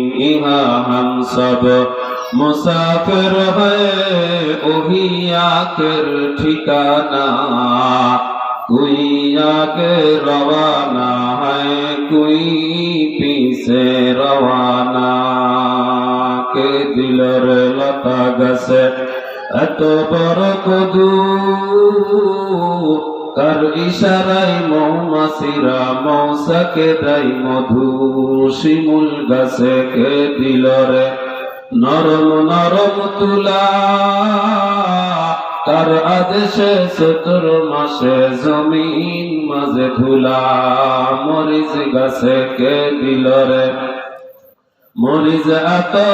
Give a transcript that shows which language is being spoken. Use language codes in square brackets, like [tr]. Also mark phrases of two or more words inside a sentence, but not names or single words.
[ur] یہاں ہم سب مسافر ہے وہی آخر ٹھکانا. کوئی آگے روانہ ہے کوئی پیچھے روانہ. [bn] کے দিলের লতা গাছে এত বড় কদু কার ইশারায় মৌমাছিরা মৌসাকে দেয় মধু. শিমুল গাছে কে দিল রে নরম নরম তুলা তার আদেশে চতুর মাসে জমিন মাঝে ধুলা মরিচ গাছে কে দিল রে মরিচ এত